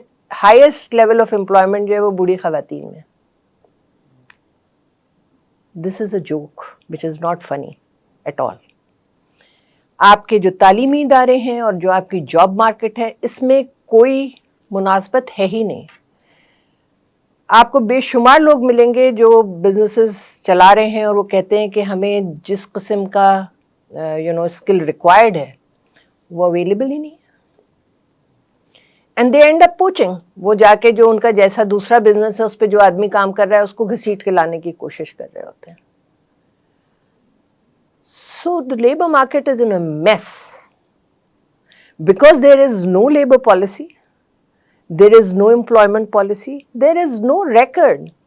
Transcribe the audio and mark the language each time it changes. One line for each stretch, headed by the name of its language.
English: highest level of employment
Urdu: جو ہے وہ بوڑھی خواتین میں.
English: This is a joke which is not funny at all.
Urdu: آپ کے جو تعلیمی ادارے ہیں اور جو آپ کی جاب مارکیٹ ہے، اس میں کوئی مناسبت ہے ہی نہیں. آپ کو بے شمار لوگ ملیں گے جو بزنسز چلا رہے ہیں اور وہ کہتے ہیں کہ ہمیں جس قسم کا اسکل ریکوائرڈ ہے وہ اویلیبل ہی نہیں ہے.
English: And they end up poaching.
Urdu: وہ جا کے جو ان کا جیسا دوسرا بزنس ہے اس پہ جو آدمی کام کر رہا ہے اس کو گھسیٹ کے لانے کی کوشش کر رہے ہوتے ہیں.
English: So the labor market is in a mess because there is no labor policy, there is no employment policy, there is no record.